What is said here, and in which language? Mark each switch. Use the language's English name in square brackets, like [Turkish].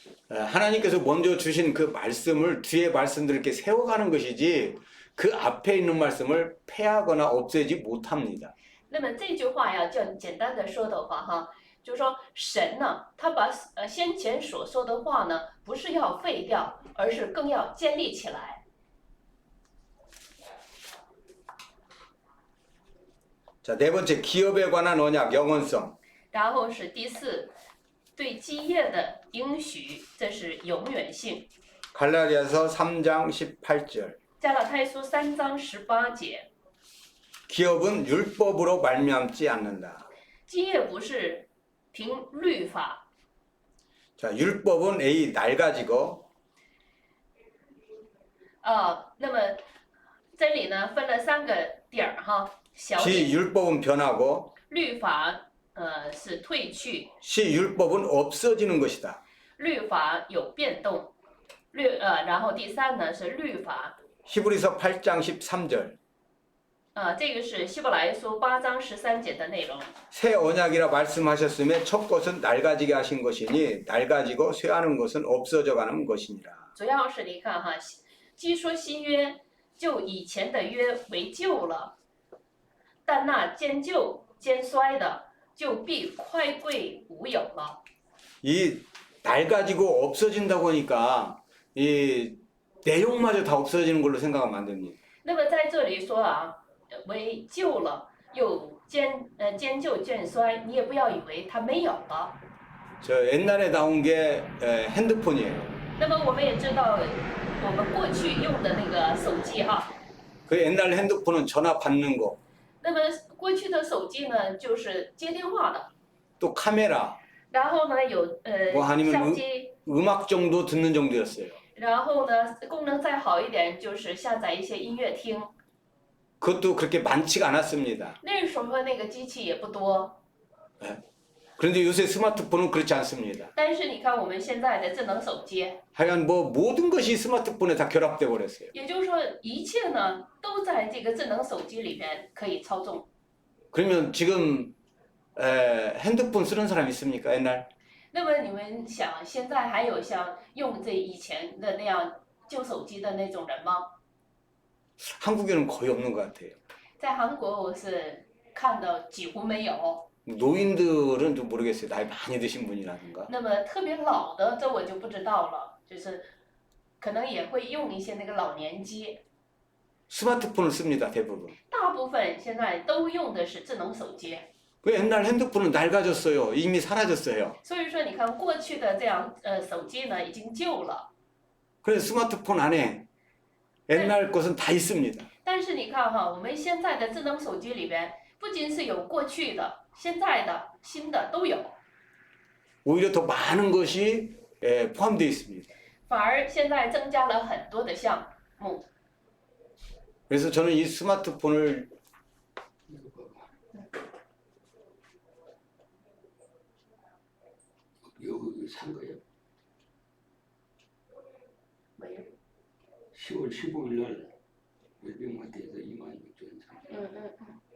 [Korean] 하나님께서 먼저 주신 그 말씀을 뒤에 말씀들을 이렇게 세워가는 것이지 그 앞에 있는 말씀을 폐하거나 없애지 못합니다. [Chinese] 那么这句话要简单的说的话哈，就是说神呢，他把先前所说的话呢，不是要废掉，而是更要建立起来。 [Korean] 자, 네 번째 기업에 관한 언약 영원성. [Chinese] 然后是第四，对基业的应许，这是永远性。 [Korean] 갈라디아서 3장 18절. [Chinese] 加拉太书3章18节， [Korean] 기업은 율법으로 말미암지 않는다. [Chinese] 基业不是凭律法， [Korean] 자, 율법은 A 낡아지고 [Chinese] 那么这里呢分了3个点儿哈，小 B 点， [Korean] 율법은 변하고 [Chinese] 律法是退去， [Korean] C 율법은 없어지는 것이다. [Chinese] 律法有变动，然后第3呢是律法， [Korean] 히브리서 8장 13절. [Chinese] 这个是希伯来书8章13节的内容。 [Korean] 새 언약이라 말씀하셨음에 첫 것은 낡아지게 하신 것이니 낡아지고 쇠하는 것은 없어져 가는 것이니라. [Chinese] 主要是你看哈，既说新约，就以前的约为旧了，但那渐旧渐衰的，就必快归无有了。 [Korean] 이 낡아지고 없어진다고 하니까 이 내용마저 다 없어지는 걸로 생각하면 안 됩니다. [Chinese] 那么在这里说啊，为旧了，又渐旧渐衰，你也不要以为它没有了。 [Korean] 저 옛날에 나온 게 핸드폰이에요. [Chinese] 那么我们也知道，我们过去用的那个手机哈， [Korean] 그 옛날 핸드폰은 전화 받는 거, [Chinese] 那么过去的手机呢，就是接电话的， [Korean] 또 카메라, [Chinese] 然后呢有 [Korean] 뭐 아니면 [Chinese] 相机。 [Korean] 음악 정도 듣는 정도였어요. [Chinese] 然后呢，功能再好一点，就是下载一些音乐听。 [Korean] 그것도 그렇게 많지가 않았습니다. [Chinese] 那时候那个机器也不多， [Korean] 그런데 요새 스마트폰은 그렇지 않습니다. [Chinese] 但是你看我们现在的智能手机， [Korean] 하여간 뭐 모든 것이 스마트폰에 다 결합돼 버렸어요. [Chinese] 也就是说一切呢都在这个智能手机里边可以操纵。 [Korean] 그러면 지금 핸드폰 쓰는 사람 있습니까? 옛날? [Chinese] 那么你们想，现在还有像用这以前的那样旧手机的那种人吗？ [Korean] 한국에는 거의 없는 것 같아요. [Chinese] 在韩国我是看的几乎没有。 [Korean] 노인들은 좀 모르겠어요. 나이 많이 드신 분이라든가. [Chinese] 那么特别老的，这我就不知道了，就是可能也会用一些那个老年机。 [Korean] 스마트폰을 씁니다. 대부분. [Chinese] 大部分现在都用的是智能手机。 [Korean] 그 옛날 핸드폰은 낡아졌어요. 이미 사라졌어요. [Chinese] 所以说，你看过去的这样手机呢，已经旧了。 [Korean] 그래서 스마트폰 안에 옛날 것은 다 있습니다. [Chinese] 但是你看哈，我们现在的智能手机里边，不仅是有过去的、现在的、新的都有， [Korean] 오히려 더 많은 것이 포함되어 있습니다. [Chinese] 反而现在增加了很多的项目。 [Korean] 그래서 저는 이 스마트폰을 여기 산 거예요. [Chinese] 没有， [Korean] 10월 15일 날 외병마트에서 26,000원 산.